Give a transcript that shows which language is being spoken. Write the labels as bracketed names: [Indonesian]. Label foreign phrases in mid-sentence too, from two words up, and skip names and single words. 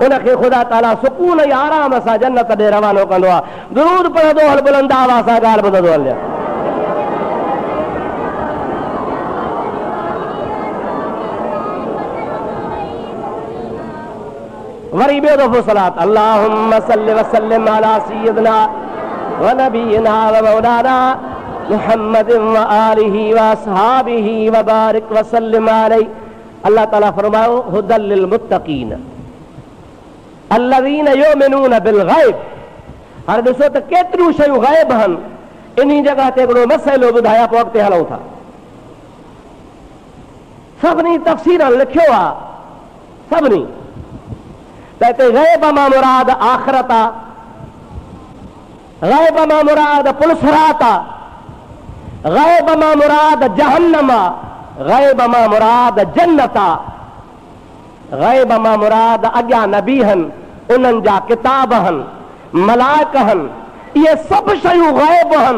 [Sindhi] उनखे ख़ुदा ताला सुकून ऐं आराम सां जन्नत ॾे रवानो कंदो आहे। दुरूद पढ़ंदो हल, बुलंद आवाज़ सां ॻाल्हि ॿुधंदो हल। वरी ॿियो दफ़ो [Arabic] صلاة اللهم صل وسلم على سيدنا ونبينا ومولانا محمد وآله وأصحابه وبارك وسلم عليه. [Sindhi] अल्लाह ताला फरमायो [Arabic] هدى للمتقين الذين يؤمنون بالغيب. [Sindhi] हाणे ॾिसो त केतिरियूं शयूं ग़ैब आहिनि, इन जॻह ते हिकिड़ो मसइलो ॿुधाया पोइ अॻिते हलूं था। सभिनी तफ़सीर लिखियो आहे, सभिनी त हिते ग़ैब मां मुराद आख़िरत आहे, ग़ैब मां मुराद पुलसरात आहे, ग़ैब मां मुराद जहन्नम आ, ग़ैब मां मुराद जन्नत आ, ग़ैब मां मुराद अॻियां नबी हन, उन्हनि जा किताब हन, मलाइक हन, इहे सभु शयूं ग़ैब हन।